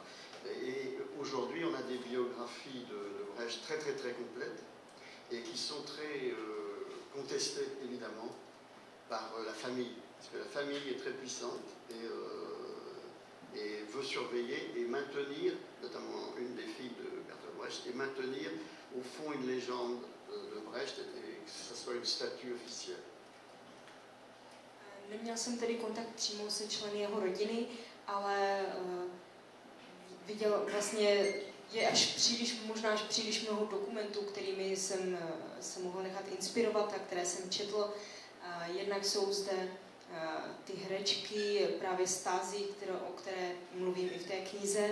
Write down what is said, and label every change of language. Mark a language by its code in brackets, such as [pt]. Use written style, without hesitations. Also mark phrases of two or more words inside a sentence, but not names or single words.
[fr] Et aujourd'hui, on a des biographies de Brecht très complètes et qui sont très contestées, évidemment, par la famille. Parce que la famille est très puissante et veut surveiller et maintenir, notamment une des filles de Bertolt Brecht, et maintenir au fond une légende de Brecht et que ce soit une statue officielle. [cs] Neměl jsem tedy kontakt přímo se členy jeho rodiny, ale viděl vlastně, je možná až příliš mnoho dokumentů, kterými jsem se mohl nechat inspirovat a které jsem četl. Jednak jsou zde ty herečky právě Stasi, o které mluvím i v té knize.